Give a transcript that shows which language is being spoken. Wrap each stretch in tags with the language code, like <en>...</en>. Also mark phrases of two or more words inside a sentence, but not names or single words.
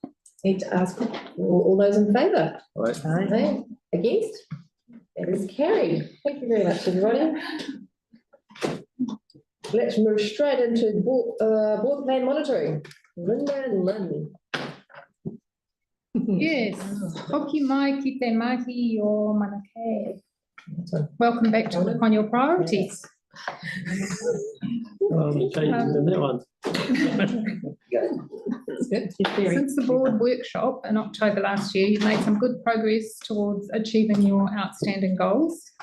<en>Need to ask all those in favour? Right. Aye. Against? That is carried. Thank you very much, everybody. Let's move straight into board plan monitoring. Linda and Lynn. Yes,</en> <mi>hoki mai ki te mahi o manake.</mi> <en>Welcome back to Look on Your Priorities. Changes in that one. Since the board workshop in October last year, you've made some good progress towards achieving your outstanding goals.</en>